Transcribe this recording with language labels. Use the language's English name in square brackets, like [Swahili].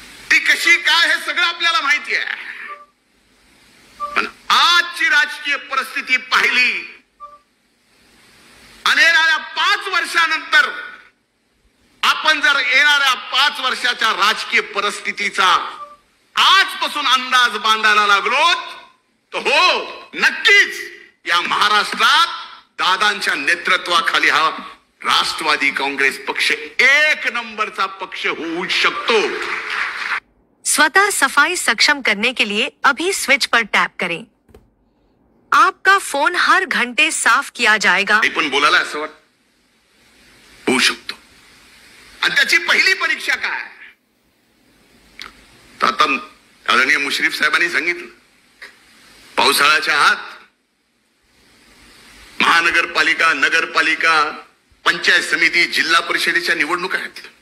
[Marathi] ती कशी काय हे सगळं आपल्याला माहिती आहे. पण आजची राजकीय परिस्थिती पाहिली आणि येणाऱ्या 5 वर्षानंतर आपण जर येणाऱ्या 5 वर्षाच्या राजकीय परिस्थितीचा आजपासून अंदाज बांधायला लागलो तर हो, नक्कीच या महाराष्ट्रात दादांच्या नेतृत्वाखाली हा राष्ट्रवादी कांग्रेस पक्ष 1 नंबरचा पक्ष होऊ शकतो. [Hindi] स्वतः सफाई सक्षम करने के लिए अभी स्विच पर टैप करें. आपका फोन हर घंटे साफ किया जाएगा. [Marathi] पण बोलायला असं वाटतं होऊ शकतो. आणि त्याची पहिली परीक्षा काय, तर आता आदरणीय मुश्रीफ साहेबांनी सांगितलं, पावसाळ्याच्या आत महानगरपालिका, नगरपालिका, पंचायत समिती, जिल्हा परिषदेच्या निवडणुका आहेत.